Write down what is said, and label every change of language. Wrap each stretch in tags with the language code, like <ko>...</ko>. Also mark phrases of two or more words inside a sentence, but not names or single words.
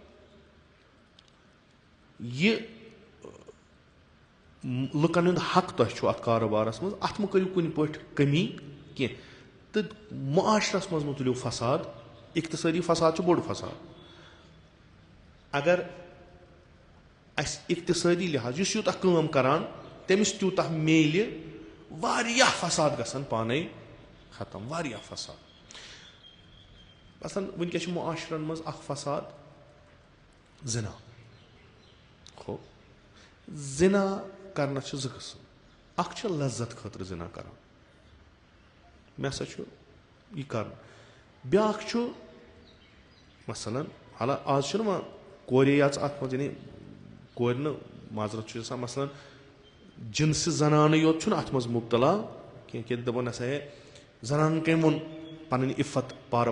<ks>یہِ لُکَن ہُنٛد حق تۄہہِ چھُ اَتھ کاروبارَس منٛز اَتھ مہٕ کٔرِو کُنہِ پٲٹھۍ کٔمی کینٛہہ تہٕ معاشرَس منٛز مہٕ تُلِو فساد اِقتِصٲدی فساد چھُ بوٚڑ فساد اگر اَسہِ اِقتِصٲدی لحاظ یُس یوٗتاہ کٲم کَران تٔمِس تیوٗتاہ میلہِ واریاہ فساد گژھن پانَے ختم واریاہ فساد مثلاً وٕنکٮ۪س چھِ معاشرَن منٛز اَکھ فساد زِنا ہو زِنا کَرنَس چھِ 2 قٕسٕم اَکھ چھِ لذت خٲطرٕ زِنا کَران مےٚ ہسا چھُ یہِ کَرُن بیٛاکھ چھُ مثلاً حالہ آز چھُنہٕ وۄنۍ کورے یٲژ اَتھ منٛز یعنی کورِ نہٕ معذرت چھُ آسان مثلاً جِنسہِ زنانٕے یوت چھُنہٕ اَتھ منٛز مُبتلا کینٛہہ کہِ دَپان ہسا ہے زنانن کٔمۍ ووٚن پَنٕنۍ عِفت پارٕ</ks>